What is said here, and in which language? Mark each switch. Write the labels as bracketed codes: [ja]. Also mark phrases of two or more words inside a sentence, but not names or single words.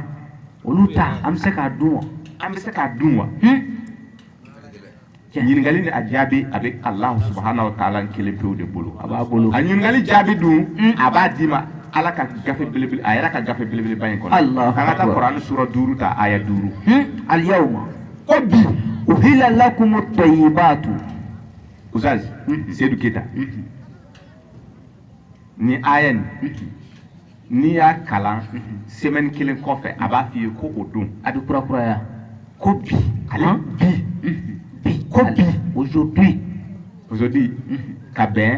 [bm] Olu ta an bɛ se k'a dun wa? an bɛ se k'a dun wa ɲininkali ni a jaabi a bɛ [ar] الله سبحانه وتعالى [bm] kelen pewu de bolo A b'a bolo. a ɲininkali jaabi dun a b'a d'i ma ala ka gafe belebele a yɛrɛ ka gafe belebeleba in kɔnɔ Allahu an ka taa akbar. kuranɛ sura 5 ta aya 5 Aliyawma. ko bi [ar] أحل لكم الطيبات [bm] Oustaz Seydou Keita ni ayen ni y'a kalan semaine kelen kɔfɛ a b'a f'i ye ko o don a bɛ kura kuraya ko bi ale bi ko bi aujourd'hui ka bɛn